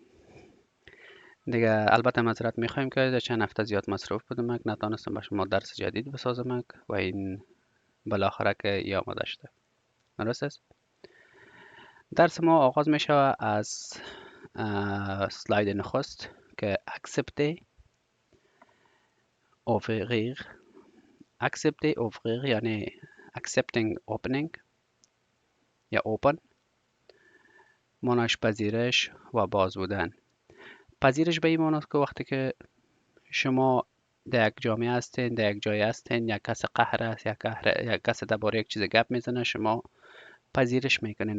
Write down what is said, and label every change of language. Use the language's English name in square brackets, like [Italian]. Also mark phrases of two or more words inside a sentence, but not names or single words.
[Persian] دیگه البته معذرت میخوایم که در چند هفته زیاد مصروف بودم نتونستم به شما درس جدید بسازم و این بالاخره که ای آماده شده. درست است؟ درس ما آغاز میشه از سلاید نخست که [French] accepter ouvrir. accepter ouvrir [Persian] یعنی [English] accepting opening [Persian] یا open، معناش پذیرش و باز بودن. پذیرش به این معناست که وقتی که شما در یک جامعه هستین، در یک جای هستین، یک کس قهر است، یک کس درباره یک چیز گپ میزنه، شما پذیرش میکنین.